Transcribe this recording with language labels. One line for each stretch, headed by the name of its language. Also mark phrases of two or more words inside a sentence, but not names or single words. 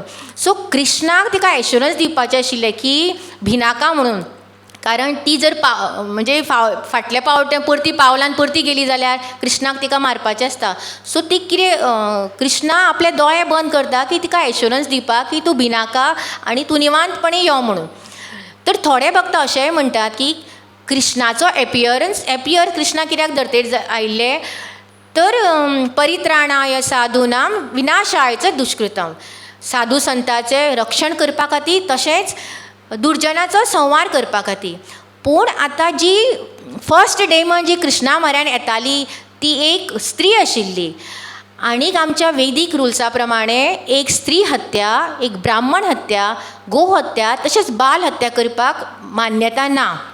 Konkani: सो कृष्णाक तिका एश्युरन्स दिवपाचें आशिल्लें की भिनाका म्हणून, कारण ती जर म्हणजे फाटल्या पावट्या परती पावलान परती गेली जाल्यार कृष्णाक तिका मारपाचें आसता. सो ती कितें कृष्णा आपले दोळे बंद करता की तिका एश्युरन्स दिवपाक की तूं भिनाका आनी तूं निवांतपणी यो म्हणून. तर थोडे भक्त अशेंय म्हणटात की कृष्णाचो एपियर कृष्णा कित्याक धर्तेर आयिल्ले, तर
Sanskrit: परित्राणाय साधूनां विनाशाय च दुष्कृतम,
Konkani: साधू संतांचें रक्षण करपा खातीर तशेंच दुर्जनाचो संवार करपा खातीर. पूण आतां जी
English: first demon
Konkani: जी कृष्णा म्हऱ्यान येताली ती एक स्त्री आशिल्ली, आनीक आमच्या वैदीक रुल्सा प्रमाणे एक स्त्री हत्या, एक ब्राह्मण हत्या, गो हत्या तशेंच बाल हत्या करपाक मान्यता ना.